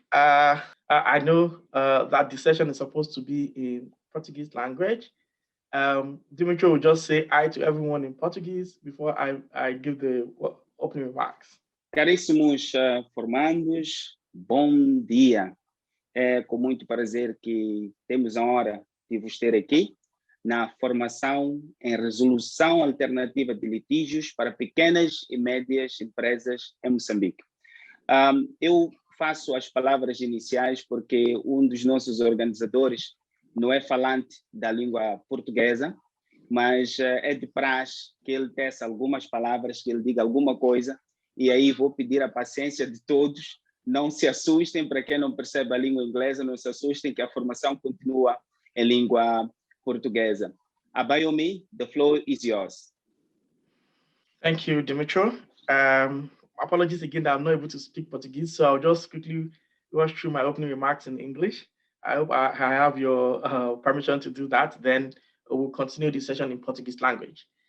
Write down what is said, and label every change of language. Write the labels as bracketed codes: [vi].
[en] I know that the session is supposed to be in Portuguese language. Dimitri will just say hi to everyone in Portuguese before I give the opening remarks. [pt] Caríssimos formandos, bom dia. É com muito prazer que temos a honra de vos ter aqui na formação em resolução alternativa de litígios para pequenas e médias empresas em Moçambique. Eu faço as palavras iniciais porque um dos nossos organizadores não é falante da língua portuguesa, mas é de praxe que ele teça algumas palavras, que ele diga alguma coisa, e aí vou pedir a paciência de todos. Não se assustem, para quem não percebe a língua inglesa, não se assustem que a formação continua em língua portuguesa. [en] Abayomi, the floor is yours. Thank you, Dimitro. Apologies again that I'm not able to speak Portuguese, so I'll just quickly rush through my opening remarks in English. I hope I have your permission to do that. Then we'll continue the session in Portuguese language.